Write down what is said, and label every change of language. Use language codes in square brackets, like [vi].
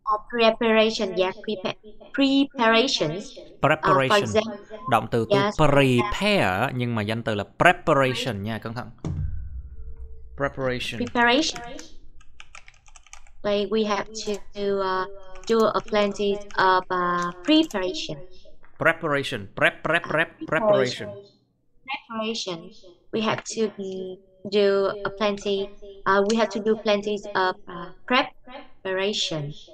[en] Preparation, yeah, preparations. Preparation. For example, [vi] động từ [en] yes, [vi] prepare nhưng mà danh từ là preparation nha, cẩn thận. [en] Preparation. preparation. Like we have to do a plenty of preparation. Preparation. Preparation. Preparation. Preparation. We have to do a plenty. We have to do plenty of preparation.